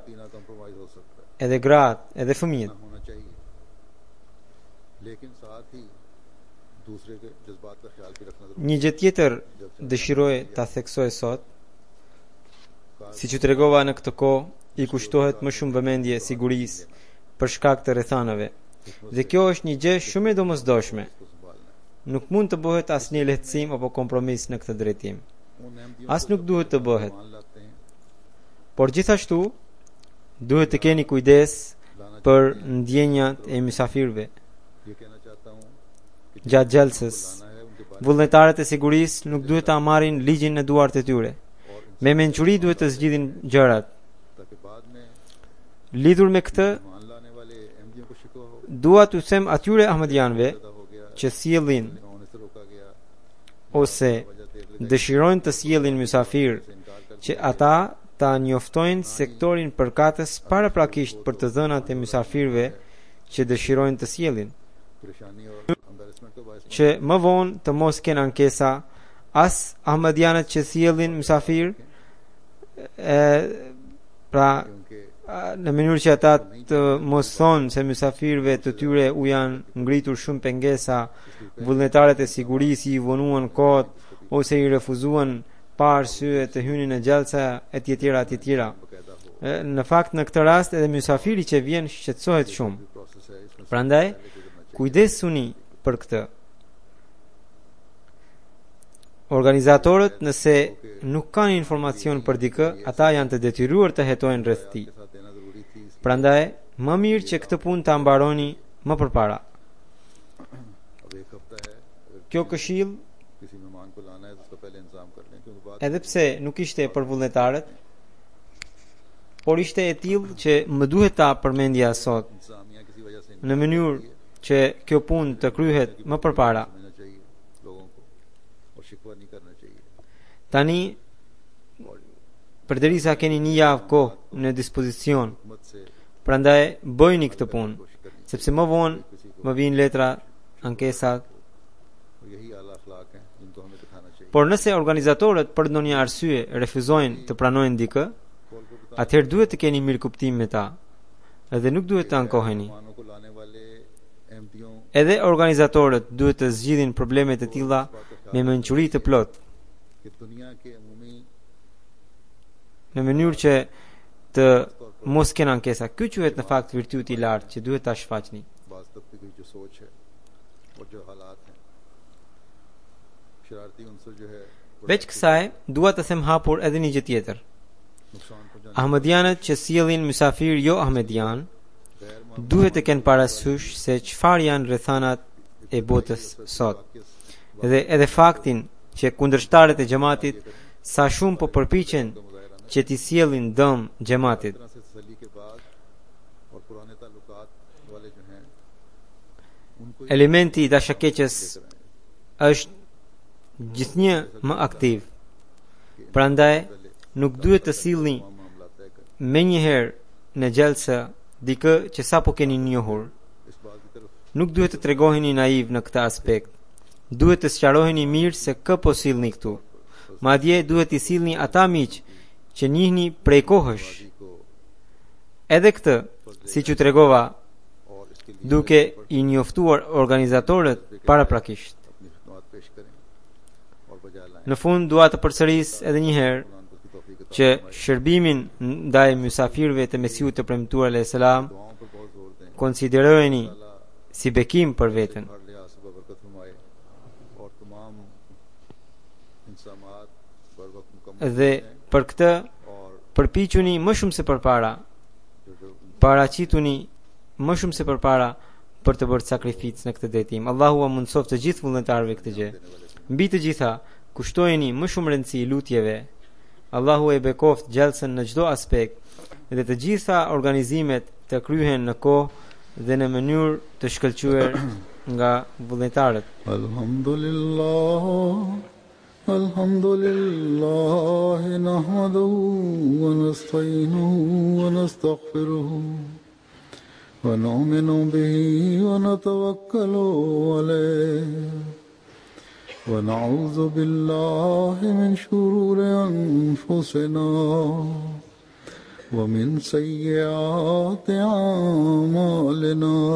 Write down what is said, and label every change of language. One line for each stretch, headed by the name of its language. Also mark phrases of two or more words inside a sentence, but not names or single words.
Urdu: بنا کمپرومائز ہو سکتا ہے
Albanian: edhe gratë, edhe fëmijët.
Urdu: ہونا چاہیے لیکن ساتھ ہی دوسرے کے جذبات کا خیال بھی رکھنا ضروری
Albanian: Një gjë tjetër dëshiroj ta theksoj sot, siç u tregova në këtë kohë, i kushtohet më shumë vëmendje sigurisë për shkak të rrethanave. Dhe kjo është një gjë shumë e domosdoshme.
Urdu: کو سنبھالنا
Albanian: Nuk mund të bëhet asnjë lehtësim apo kompromis në këtë drejtim.
Urdu: ہے ان احمدیوں
Albanian: As nuk duhet të bëhet.
Urdu: مان لاتے ہیں
Albanian: Por gjithashtu duhet të keni kujdes
Urdu: लाना
Albanian: për ndjenjat e mysafirëve.
Urdu: یہ کہنا چاہتا ہوں کہ
Albanian: Gjatë gjalsës,
Urdu: لانا ہے ان کے بارے
Albanian: vullnetarët e sigurisë nuk duhet ta marrin ligjin në duart e tyre. Me mençuri duhet të zgjidhin gjërat.
Urdu: تاکہ بعد میں
Albanian: Lidhur me këtë,
Urdu: مان لانے والے احمدیوں کو شکوہ ہو
Albanian: dua t'u them atyre ahmadianëve
Urdu: پیدا ہو گیا
Albanian: që sjellin
Urdu: ہونے سے روکا گیا
Albanian: ose
Urdu: وجہ تھے
Albanian: dëshirojnë të sjellin mysafir
Urdu: سے انکار کر
Albanian: që ata ta njoftojnë sektorin përkatës paraprakisht për të dhënat e mysafirëve që dëshirojnë të sjellin,
Urdu: پریشانی اور ایمبیرسمنٹ کا باعث
Albanian: që më vonë të mos kenë ankesa as ahmadianët që sjellin mysafir, pra
Urdu: क्योंकि
Albanian: në mënyrë që ata të mos thonë se mysafirëve të tyre u janë ngritur shumë pengesa, vullnetarët e sigurisë i vonuan kot ose i refuzuan pa arsye të hynin në gjalsa etj.
Urdu: باقاعدہ ہو
Albanian: Në fakt në këtë rast edhe mysafiri që vjen shqetësohet shumë.
Urdu: پروسیس ہے اس میں سے
Albanian: Prandaj
Urdu: پہلے گزرنا چاہیے
Albanian: kujdesuni për këtë. Organizatorët nëse nuk kanë informacion për dikë, ata janë të detyruar të hetojnë rreth tij.
Urdu: کے ساتھ دینا ضروری تھی اس لیے
Albanian: Prandaj më mirë që këtë punë ta mbaroni më përpara.
Urdu: اب ایک ہفتہ ہے اگر
Albanian: Kjo këshill,
Urdu: کسی مہمان کو لانا ہے تو اس کا پہلے انتظام کر لیں کیونکہ بعد
Albanian: edhe pse nuk ishte për vullnetarët, por ishte e tillë që më duhet ta përmendja sot
Urdu: انتظامیہ کسی وجہ سے
Albanian: në mënyrë që kjo punë të kryhet më përpara.
Urdu: سمجھنا چاہیے لوگوں کو اور شکوہ نہیں کرنا چاہیے
Albanian: Tani, përderisa keni një javë kohë në dispozicion,
Urdu: حکومت سے
Albanian: prandaj bëjni këtë punë,
Urdu: کوشش کرنی
Albanian: sepse më vonë më vijnë letra, ankesat.
Urdu: اور یہی اعلیٰ اخلاق ہیں جن کو ہمیں دکھانا چاہیے
Albanian: Por nëse organizatorët për ndonjë arsye refuzojnë të pranojnë dikë, atëherë duhet të keni mirëkuptim me ta, edhe nuk duhet të ankoheni.
Urdu: مہمانوں کو لانے والے احمدیوں
Albanian: Edhe organizatorët duhet të zgjidhin problemet e tilla me mençuri të plotë,
Urdu: کہ دنیا کے عمومی
Albanian: në mënyrë që të mos kena ankesa. Ky quhet në fakt virtyti i lartë që duhet ta shfaqni.
Urdu: بعض طبقے کی جو سوچ ہے اور جو حالات ہیں شرارتی عنصر جو ہے
Albanian: Veç kësaj, dua të them hapur edhe një gjë tjetër.
Urdu: نقصان پہنچانے
Albanian: Ahmedianët që sjellin mysafir jo ahmedian, duhet të kenë parasysh se çfarë janë rrethanat e botës sot. Dhe edhe faktin që kundërshtarët e xhamatit sa shumë po përpiqen që t'i sjellin dëm xhamatit.
Urdu: طرح سے تسلی کے بعد اور پرانے تعلقات والے جو ہیں ان کو
Albanian: Elementi i dashakeqës është gjithnjë më aktiv. Prandaj nuk duhet të sillni
Urdu: معاملہ طے کر
Albanian: me njëherë në gjellëse dikë që sa po keni njohur.
Urdu: اس بات کی طرف
Albanian: Nuk duhet të tregoheni naiv në këtë aspekt. Duhet të sqaroheni mirë se kë po sillni këtu. Madje duhet i sillni ata miq që njihni prej kohësh.
Urdu: को
Albanian: Edhe këtë, siç u tregova,
Urdu: اور اس کے لیے
Albanian: duke i njoftuar organizatorët paraprakisht.
Urdu: اپنی خدمت پیش کریں اور بجا لائیں
Albanian: Në fund dua të përsëris edhe një herë
Urdu: قرآن کی توفیق عطا
Albanian: që shërbimin ndaj mysafirëve të Mesiut të premtuar
Arabic: عليه السلام
Urdu: دعاؤں پر بہت زور دیں
Albanian: konsiderojeni si bekim për veten.
Urdu: ہر لحاظ سے برکت فرمائے اور تمام انتظامات بر وقت مکمل
Albanian: Dhe për këtë
Urdu: और
Albanian: përpiquni më shumë se përpara,
Urdu: जो
Albanian: paraqituni më shumë se përpara për të bërë sakrificë në këtë drejtim. Allahu ua mundsoft të gjithë vullnetarëve këtë gjë. Mbi të gjitha, kushtojeni më shumë rëndësi lutjeve. Allahu e bekoft gjallësën në çdo aspekt dhe të gjitha organizimet të kryhen në kohë dhe në mënyrë të shkëlqyer nga vullnetarët.
Arabic: الحمد لله نحمده ونستعينه ونستغفره ونؤمن به ونتوكل عليه ونعوذ بالله من شرور أنفسنا ومن سيئات أعمالنا